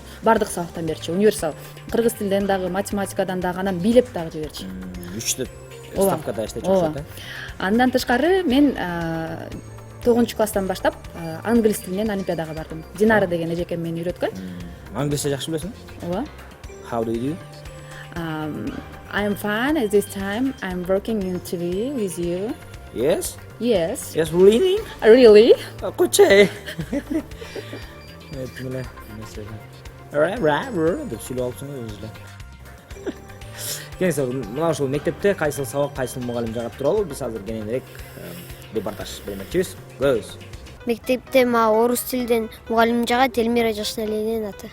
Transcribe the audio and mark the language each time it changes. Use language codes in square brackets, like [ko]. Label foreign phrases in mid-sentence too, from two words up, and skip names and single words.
[ky] Бардык сабактан берчү, универсал. Кыргыз тилинен дагы, математикадан дагы, анан билеп дагы жиберчү. Үчтөп ставкада иштечү окшойт да. Андан тышкары мен 9 класстан баштап англис тилинен олимпиадага бардым. Динара деген эжекем мени үйрөткөн. Англисче жакшы билесиң? Ооба. [en] How do you do? I'm fine at this time. I'm working in TV with you. Yes? Yes. Yes, really? Really? Кочей. Evet, миле. [ky] Деп сүйлөп алыпсың өзү эле. Кеңсе, мына ушул мектепте кайсыл сабак, кайсыл мугалим жагат тууралуу биз азыр кененирээк репортаж бермекчибиз. Көз. Мектепте мага орус тилинен мугалим жагат, Элмира Жашналинин аты.